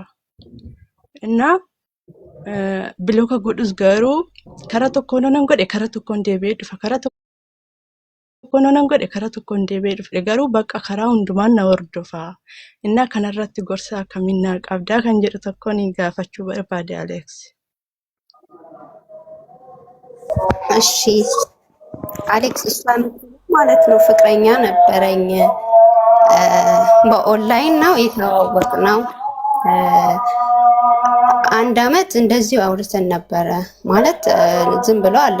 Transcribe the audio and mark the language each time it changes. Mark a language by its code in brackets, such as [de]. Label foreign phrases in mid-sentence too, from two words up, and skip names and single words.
[om] Innaa bilooka godhus garuu karaa tokkoon nan godhe karaa tokkoon deebi'ee dhufa. Karaa tokkoon nan godhe karaa tokkoon deebi'ee dhufe. Garuu bakka karaa hundumaan na hordofaa. Innaa kanarratti gorsa akkamiin naa qabdaa kan jedhu tokkoon gaafachuu barbaade Alex. [am] እሺ አሌክስ እሷን ማለት ነው ፍቅረኛ ነበረኝ በኦንላይን ነው የተዋወቅነው። 1 አመት እንደዚሁ አውርተን ነበረ ማለት ዝም ብሎ አለ